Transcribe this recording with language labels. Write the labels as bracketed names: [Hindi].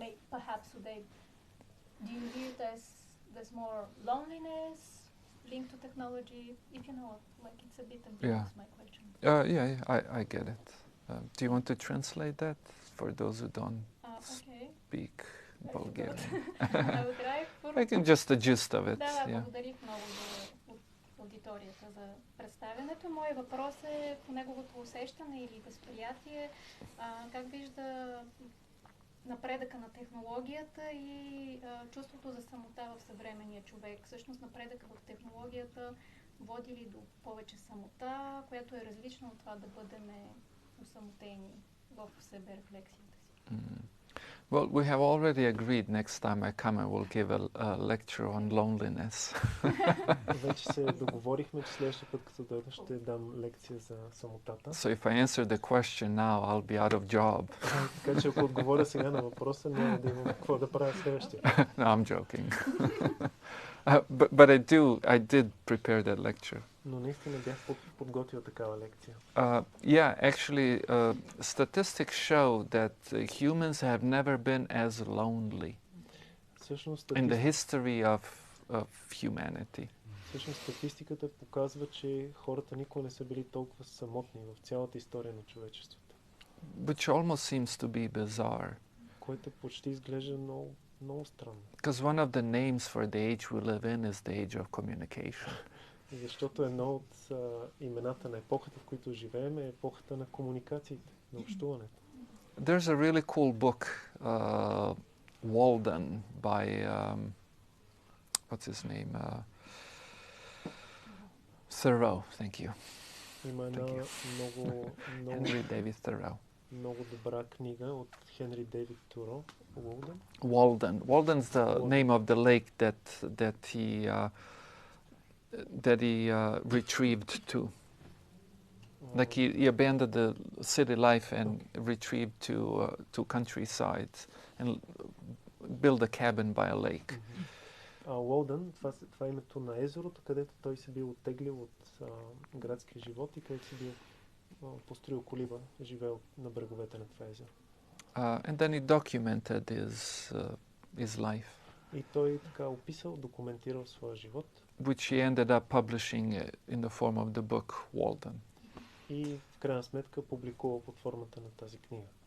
[English] Perhaps today, do you view it as there's more loneliness linked to technology? If you know, like it's a bit ambiguous, my question. I get it. Do you want to translate that for those who don't speak Bulgarian? I can just the gist of it. [Bulgarian] Да, благодарих много за аудиторията за представянето. Моят въпрос е по неговото усещане или възприятие. Как вижда напредъка на технологията и чувството за самота в съвременния човек. Всъщност напредъка в технологията води ли до повече самота, която е различно от това да бъдем усамотени в себерефлексията си. [English] Well, we have already agreed next time I come I will give a lecture on loneliness. [Bulgarian] Вече се договорихме, че следващия път, като дойда, ще дам лекция за самотата. [English] So if I answer the question now, I'll be out of job. [Bulgarian] Така че ако отговоря сега на въпроса, няма да имам какво да правя следващия. [English] No, I'm joking. But I did prepare that lecture. [Bulgarian] Но наистина бях подготвил такава лекция. [English] Actually, statistics show that humans have never been as lonely in the history of humanity. [Bulgarian] Всъщност статистиката показва, че хората никога не са били толкова самотни в цялата история на човечеството. [English] Which almost seems to be bizarre. [Bulgarian] което почти изглежда много, много странно. [English] Because one of the names for the age we live in is the age of communication. [Bulgarian] Защото едно от имената на епохата, в които живеем, е епохата на комуникациите, на общуването. [English] There's a really cool book, Walden, by, what's his name? Thoreau, thank you. [Bulgarian] Има една много [English] Henry David Thoreau. [Bulgarian] много добра книга от Хенри Дейвид Туро. Уолден? [English] Walden. Walden's the name of the lake that he retrieved to. Like he abandoned the city life and retrieved to countryside and built a cabin by a lake. [Bulgarian] Уолден, това е името на езерото, където той се бил оттеглил от градския живот и където се бил построил колиба, живеел на бреговете на това езеро. [English] And then he documented his life, [Bulgarian] И той така описал, документирал своя живот. [English] which he ended up publishing in the form of the book Walden. [Bulgarian] И в крайна сметка публикувал под формата на тази книга.